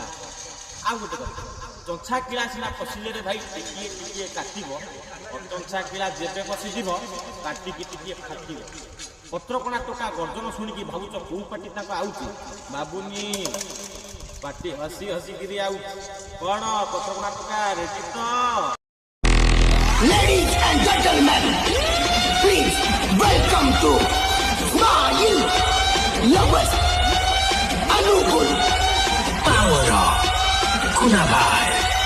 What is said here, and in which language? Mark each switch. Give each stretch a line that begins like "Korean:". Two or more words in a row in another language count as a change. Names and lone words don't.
Odia: ଆଉ ଗୋଟେ କଥା ଚଞ୍ଚା କିଳା ସିନା ପଶିଲେ ଭାଇ ଟିକିଏ ଟିକିଏ କାଟିବ, ଅଚଞ୍ଚା କିଳା ଯେବେ ପଶିଯିବ କାଟିକି ଟିକିଏ ଫାଟିବ। ପତ୍ରକଣା ଟୋକା ଗର୍ଜନ ଶୁଣିକି ଭାବୁଛ କୋଉ ପାଟି ତାଙ୍କ ଆଉଛି ବାବୁନି ପାଟି ହସି ହସିକିରି ଆଉଛି। କ'ଣ ପତ୍ରକଣା ଟୋକା ରେଡି ତ?
English: Ladies and gentlemen, please welcome to Smile Lovers Anukul Power of Kunabhai.